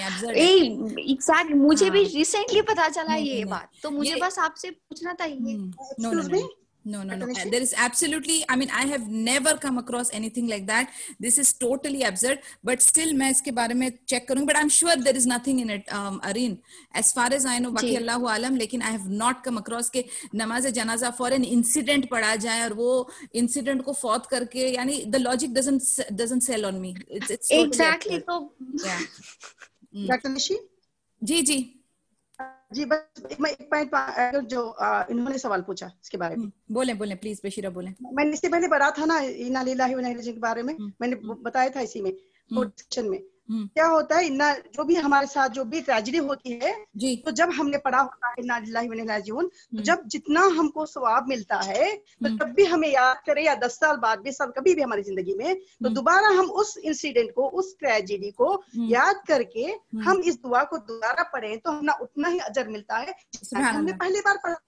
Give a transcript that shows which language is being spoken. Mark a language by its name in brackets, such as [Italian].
[Urdu] Exactly, مجھے بھی recently پتا چلا یہ بات, تو مجھے بس آپ سے پوچھنا تھا یہ. [English] No. There is absolutely, I mean, I have never come across anything like that. This is totally absurd. But still, [Urdu] میں اس کے بارے میں check کروں. [English] But I'm sure there is nothing in it, Areen. As far as I know, [Urdu] باقی اللہ عالم, لیکن [English] I have not come across [Urdu] کہ نماز جنازہ [English] for an incident [Urdu] پڑھا جائے اور وہ incident کو فوت کر کے, یعنی [English] the logic doesn't sell on me. It's totally absurd. [Urdu] تو ڈاکٹر نشی جی جی, بس میں ایک پوائنٹ جو انہوں نے سوال پوچھا اس کے بارے میں بولیں پلیز بشیرہ بولیں. میں نے اس سے پہلے پڑھا تھا نا انا للہ و انا الیہ راجعون کے بارے میں نے بتایا تھا اسی میں سیکشن میں. کیا ہوتا ہے جو بھی ہمارے ساتھ جو بھی ٹریجڈی ہوتی ہے, تو جب ہم نے پڑھا ہوتا ہے انا للہ و انا الیہ راجعون, تو جب جتنا ہم کو ثواب ملتا ہے, تو جب بھی ہمیں یاد کرے یا 10 سال بعد 20 سال کبھی بھی ہماری زندگی میں, تو دوبارہ ہم اس انسیڈنٹ کو, اس ٹریجڈی کو یاد کر کے ہم اس دعا کو دوبارہ پڑھیں تو ہمیں اتنا ہی اجر ملتا ہے جتنا ہم نے پہلی بار پڑھا.